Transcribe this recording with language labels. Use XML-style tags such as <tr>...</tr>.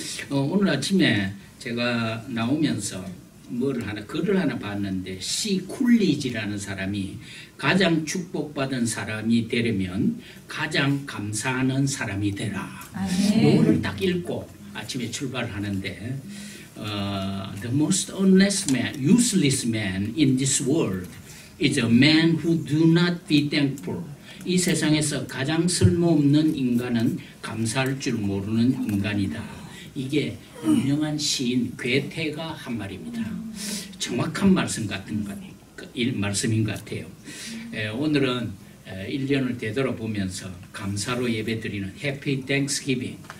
<ko>오늘 아침에 제가 나오면서 글을 하나 봤는데 C. 쿨리지라는 사람이 가장 축복받은 사람이 되려면 가장 감사하는 사람이 되라. 이거를 딱 읽고 아침에 출발하는데</ko> <en>The most honest man, useless man in this world is a man who do not be thankful.</en> <ko>이 세상에서 가장 쓸모없는 인간은 감사할 줄 모르는 인간이다. 이게 유명한 시인 괴테가 한 말입니다. 정확한 말씀인 것 같아요. 오늘은 1년을 되돌아보면서 감사로 예배드리는 해피 땡스기빙.</ko>